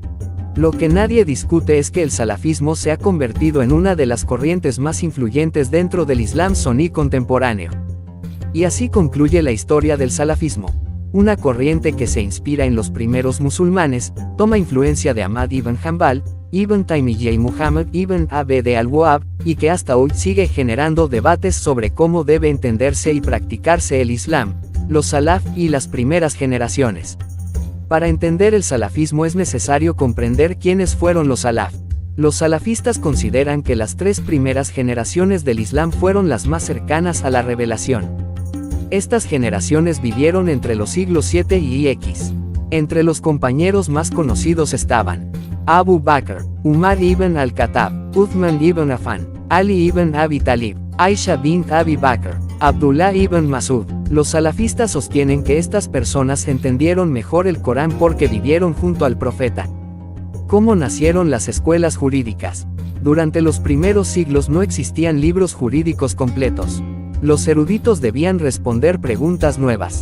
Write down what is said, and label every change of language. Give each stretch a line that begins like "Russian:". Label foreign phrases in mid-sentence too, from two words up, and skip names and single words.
Spanish: Lo que nadie discute es que el salafismo se ha convertido en una de las corrientes más influyentes dentro del Islam suní contemporáneo. Y así concluye la historia del salafismo. Una corriente que se inspira en los primeros musulmanes, toma influencia de Ahmad ibn Hanbal, Ibn Taymiyyah y Muhammad ibn Abd al-Wahhab, y que hasta hoy sigue generando debates sobre cómo debe entenderse y practicarse el Islam, los salaf y las primeras generaciones. Para entender el salafismo es necesario comprender quiénes fueron los salaf. Los salafistas consideran que las 3 primeras generaciones del Islam fueron las más cercanas a la revelación. Estas generaciones vivieron entre los siglos 7 y X. Entre los compañeros más conocidos estaban Abu Bakr, Umar ibn al-Khattab, Uthman ibn Affan, Ali ibn Abi Talib, Aisha bint Abi Bakr, Abdullah ibn Masud. Los salafistas sostienen que estas personas entendieron mejor el Corán porque vivieron junto al profeta. ¿Cómo nacieron las escuelas jurídicas? Durante los primeros siglos no existían libros jurídicos completos. Los eruditos debían responder preguntas nuevas.